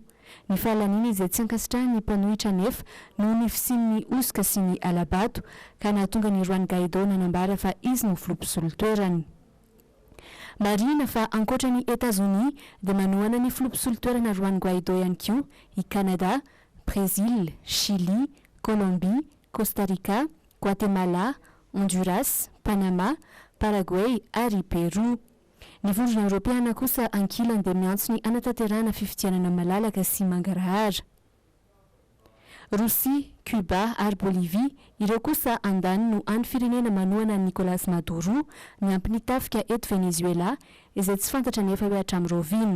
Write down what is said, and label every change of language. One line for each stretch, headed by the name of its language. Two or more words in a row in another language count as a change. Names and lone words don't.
Malagasy: Ny fahalanina izay tsy ankasitrahan'ny mpanohitra nefa noho ny fisian'ny osika sy ny alabato ka nahatonga ny Juan Guaido nanambara fa izy no filoha mpisolo toerana. Marina fa ankoatra ny États-Unis dia manohana ny filoha mpisolo toerana Juan Guaido ihany koa i Canada, Brésil, Chili, Colombie, Costa Rica, Guatemala, Honduras, Panama, Paraguay ary Peru. Ny vondrona Europeana kosa ankilany dia miantso ny anatanterahana fifidianana malalaka sy mangarahara. Russie, Cuba ary Bolivie ireo kosa andany no any firenena manohana Nicolas Maduro ny ampiny tafika eto Venezuela izay tsy fantatra nefa hoe hatramin'ny rovina.